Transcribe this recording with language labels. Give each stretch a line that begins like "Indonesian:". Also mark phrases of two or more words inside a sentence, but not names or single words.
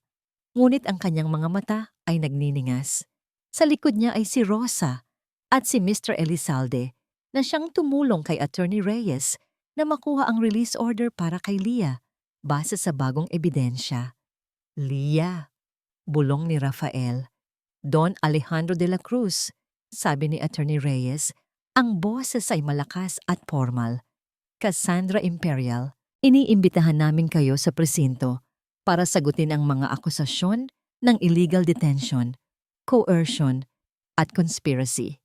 Filipino: Ngunit ang kanyang mga mata ay nagniningas. Sa likod niya ay si Rosa at si Mr. Elizalde na siyang tumulong kay Attorney Reyes na makuha ang release order para kay Leah base sa bagong ebidensya. Leah, bulong ni Rafael. Don Alejandro de la Cruz, sabi ni Attorney Reyes, ang boses ay malakas at formal. Cassandra Imperial, iniimbitahan namin kayo sa presinto para sagutin ang mga akusasyon ng
English: illegal detention, coercion,
Filipino: at conspiracy.